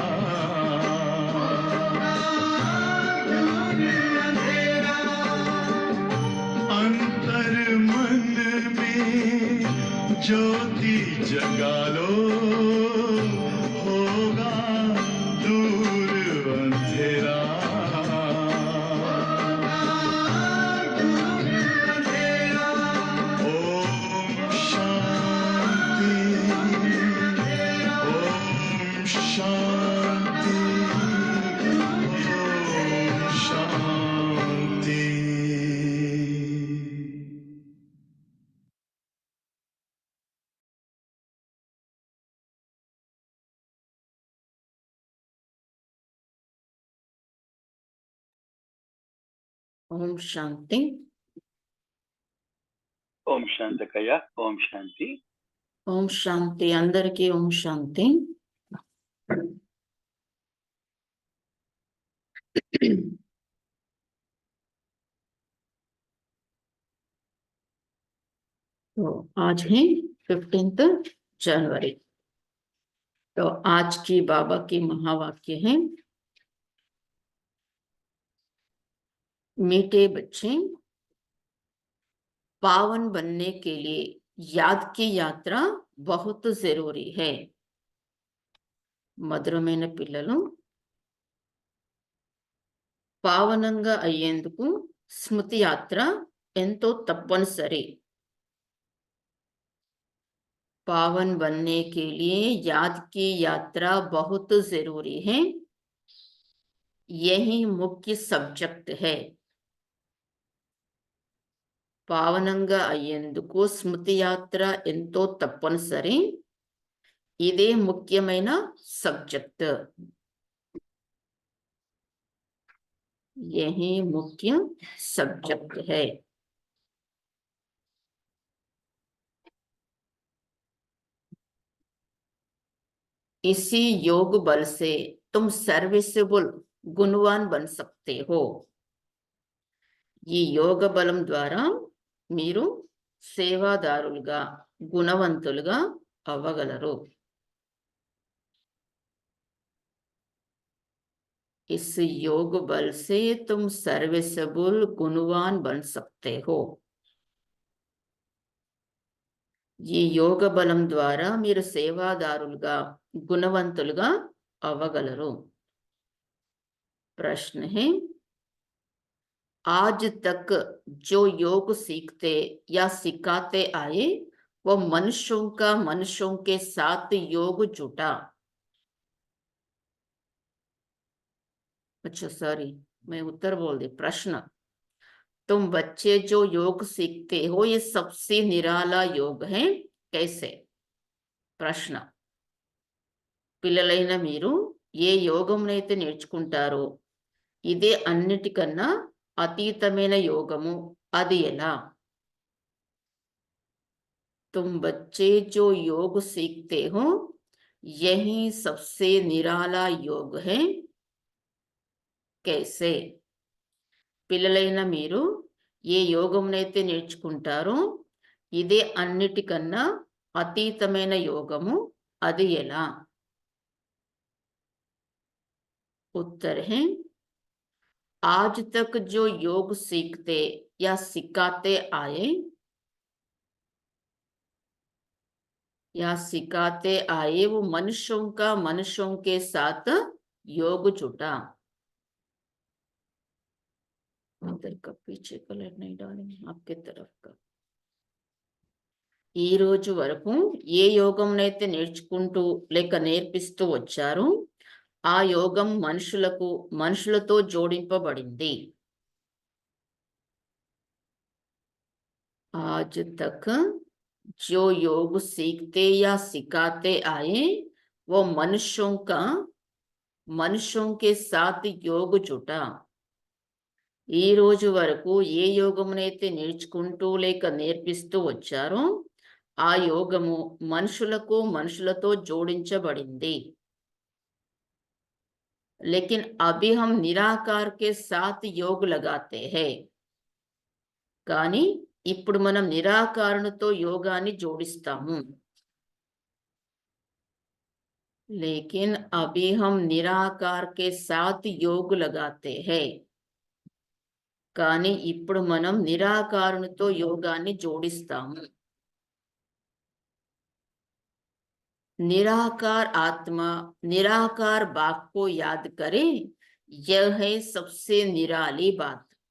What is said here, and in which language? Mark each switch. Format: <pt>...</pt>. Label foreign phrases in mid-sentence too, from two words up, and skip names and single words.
<hi>अंतर मन में ज्योति जगा लो, होगा दूर अंधेरा, ओम शांति, ओम शांति, ओम शांति।</hi> <te>ఓం శాంతి. ఓం శాంతకయ్య. ఓం శాంతి. ఓం శాంతి. అందరికీ ఓం శాంతి.</te> <hi>तो आज है 15 जनवरी। तो आज की बाबा की महावाक्य है, मीठे बच्चे, पावन बनने के लिए याद की यात्रा बहुत जरूरी है.</hi> <te>మధురమైన పిల్లలు, పావనంగా అయ్యేందుకు స్మృతి యాత్ర ఎంతో తప్పనిసరి.</te> <hi>पावन बनने के लिए याद की यात्रा बहुत जरूरी है, यही मुख्य सब्जेक्ट है.</hi> <te>పావనంగా అయ్యేందుకు స్మృతి యాత్ర ఎంతో తప్పనిసరి, ఇదే ముఖ్యమైన సబ్జెక్ట్.</te> <hi>यही मुख्य सब्जेक्ट है. इसी योग बल से तुम सर्विसेबल गुणवान बन सकते हो.</hi> <te>ఈ యోగ బలం ద్వారా మీరు సేవాదారులుగా, గుణవంతులుగా అవ్వగలరు.</te> <hi>इस योग बल से तुम सर्विसेबल गुणवान बन सकते हो.</hi> <te>ఈ యోగ బలం ద్వారా మీరు సేవాదారులుగా, గుణవంతులుగా అవ్వగలరు.</te> <hi>ప్రశ్న है, आज तक जो योग सीखते या सिखाते आए वो मनुष्यों के साथ योग जुटा। अच्छा सॉरी, मैं उत्तर बोल दी। प्रश्न, तुम बच्चे जो योग सीखते हो ये सबसे निराला योग है, कैसे?</hi> <te>ప్రశ్న, పిల్లలైన మీరు ఏ యోగమునైతే నేర్చుకుంటారో ఇదే అన్నిటికన్నా అతీతమైన యోగము, అది ఎలా?</te> <hi>तुम बच्चे जो योग सीखते हो यही सबसे निराला योग है, कैसे?</hi> <te>పిల్లలైన మీరు ఏ యోగమునైతే నేర్చుకుంటారో ఇదే అన్నిటికన్నా అతీతమైన యోగము, అది ఎలా?</te> <hi>उत्तर है, आज तक जो योग सीखते या सिखाते आए वो मनुष्यों के साथ योग जुटा। इधर का पीछे कलर नहीं डालेंगे, आपके तरफ का।</hi> <te>ఈ రోజు వరకు ఏ యోగంనైతే నేర్చుకుంటూ లేక నేర్పిస్తూ వచ్చారో ఆ యోగం మనుషులతో జోడింపబడింది।</te> <hi>आज तक जो योग सीखते या सिखाते आए वो मनुष्यों के साथ योग जुटा।</hi> <te>ఈ రోజు వరకు ఏ యోగమునైతే నేర్చుకుంటూ లేక నేర్పిస్తూ వచ్చారో ఆ యోగము మనుషులతో జోడించబడింది।</te> <hi>लेकिन अभी हम निराकार के साथ योग लगाते हैं,</hi> <te>కానీ ఇప్పుడు మనం నిరాకారునితో యోగాన్ని జోడిస్తాము।</te> <hi>लेकिन अभी हम निराकार के साथ योग लगाते हैं,</hi> <te>కానీ ఇప్పుడు మనం నిరాకారునితో యోగాన్ని జోడిస్తాము।</te> <hi>निराकार आत्मा निराकार बाप को याद करे, यह है सबसे निराली बात।</hi>